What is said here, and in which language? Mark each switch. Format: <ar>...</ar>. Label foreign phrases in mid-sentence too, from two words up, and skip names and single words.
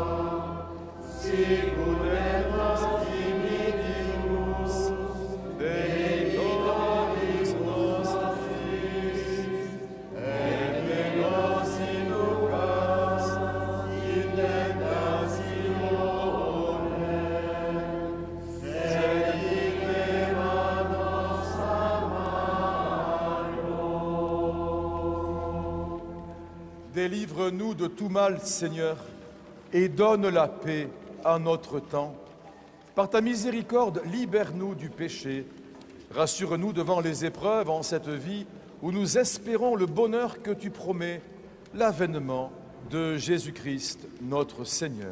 <la>sicut et nos dimittimus debitores nostris, et ne nos inducas in tentatione, sed diceva-nos a malo.</la> <fr>Délivre-nous de tout mal, Seigneur, et donne la paix à notre temps. Par ta miséricorde, libère-nous du péché. Rassure-nous devant les épreuves en cette vie où nous espérons le bonheur que tu promets, l'avènement de Jésus-Christ, notre Seigneur.</fr>